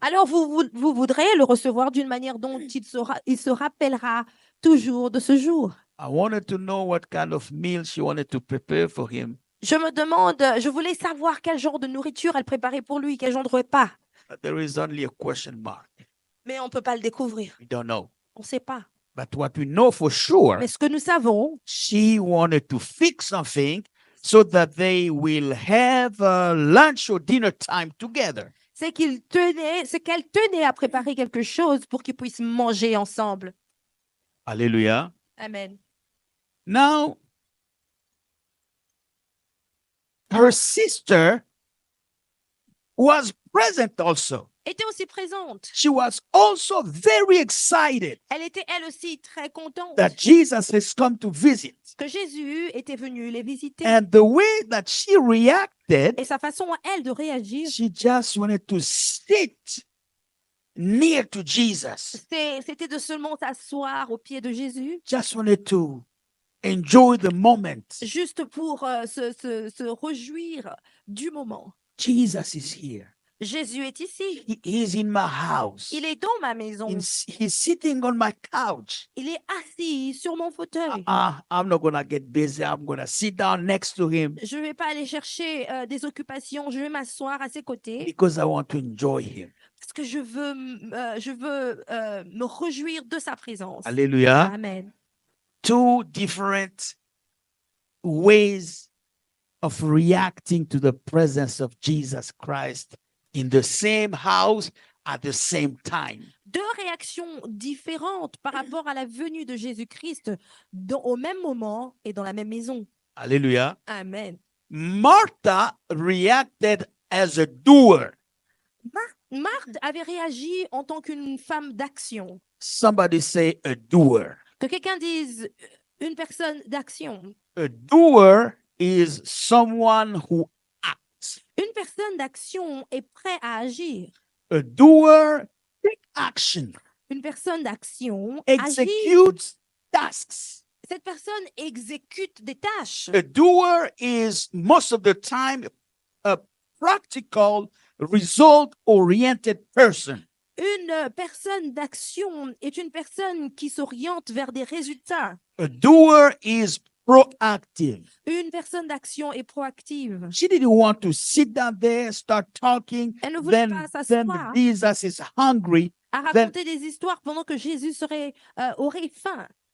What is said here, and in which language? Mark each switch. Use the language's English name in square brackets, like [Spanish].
[French] Alors, vous voudrez le recevoir d'une manière dont il se rappellera toujours de ce jour. [English] I wanted to know what kind of meal she wanted to prepare for him. [French] Je voulais savoir quel genre de nourriture elle préparait pour lui, quel genre de repas. [English] But there is only a question mark. [French] Mais on ne peut pas le découvrir. [English] We don't know. [French] On ne sait pas. [English] But what we know for sure, [French] Mais ce que nous savons, [English] she wanted to fix something so that they will have lunch or dinner time together. [French] c'est qu'elle tenait à préparer quelque chose pour qu'ils puissent manger ensemble. [English] Hallelujah. Amen. Now, her sister was present also. [French] Était aussi présente. [English] She was also very excited [French] Elle était elle aussi très contente [English] that Jesus has come to visit. [French] que Jésus était venu les visiter. [English] And the way that she reacted, [French] Et sa façon à elle de réagir, [English] she just wanted to sit near to Jesus. [French] c'était de seulement s'asseoir aux pieds de Jésus, [English] Just wanted to enjoy the moment. [French] juste pour se réjouir du moment. [English] Jesus is here. [French] Jésus est ici. [English] He is in my house. [French] Il est dans ma maison. [English] He's sitting on my couch. [French] Il est assis sur mon fauteuil. [English] I'm not going to get busy. I'm going to sit down next to him [French] Je ne vais pas aller chercher des occupations. Je vais m'asseoir à ses côtés [English] because I want to enjoy him. [French] parce que je veux me réjouir de sa présence. [English] Hallelujah. Amen. Two different ways of reacting to the presence of Jesus Christ in the same house at the same time. [French] Deux réactions différentes par rapport à la venue de Jésus-Christ au même moment et dans la même maison. [English] Hallelujah. Amen. Martha reacted as a doer. [French] Marthe avait réagi en tant qu'une femme d'action. [English] Somebody say a doer. [French] Que quelqu'un dise une personne d'action. [English] A doer is someone who acts. [French] Une personne d'action est prête à agir. [English] A doer take action, [French] Une personne d'action agit. [English] executes tasks. [French] Cette personne exécute des tâches. [English] A doer is most of the time a practical, result-oriented person. [French] Une personne d'action est une personne qui s'oriente vers des résultats. [English] A doer is proactive. [French] Une personne d'action est proactive. [English] She didn't want to sit down there, start talking. [French] Elle ne voulait pas [English] Then [French] s'asseoir [English] Jesus is hungry. [French] à raconter des histoires pendant que Jésus aurait faim.